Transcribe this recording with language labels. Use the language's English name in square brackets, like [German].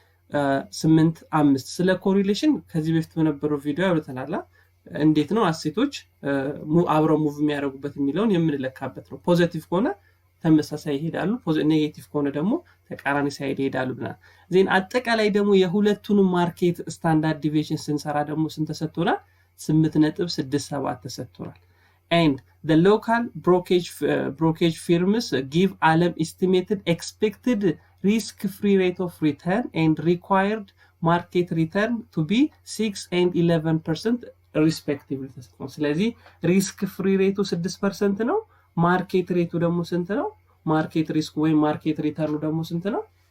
[Amharic] 0.85 ስለ ኮሪሌሽን ከዚህ በፊት በነበረው ቪዲዮ ያወጣናል። እንዴት ነው አሴቶች አብረው ሙቭ የሚያደርጉበት የሚለውን የምንለካበት ነው። ፖዚቲቭ ከሆነ ተመሳሳይ ይሄዳሉ፣ ኔጌቲቭ ከሆነ ደግሞ ተቃራኒ ሳይድ ይሄዳሉ ብለናል። ዜን አጠቃላይ ደግሞ የሁለቱን ማርኬት ስታንዳርድ ዲቪዬሽን ስንሰራ ደግሞ ስንት ተሰጥቶናል? 8.67 ተሰጥቶናል። [English] and the local brokerage firms give ዓለም estimated expected risk free rate of return and required market return to be 6 and 11% respectively [Amharic] ተሰጥቷል። ስለዚህ ሪስክ ፍሪ ሬቱ 6% ነው። ማርኬት ሬቱ ደግሞ ስንት ነው? ማርኬት ሪስክ ወይም ማርኬት ሪተርኑ ደግሞ ስንት ነው?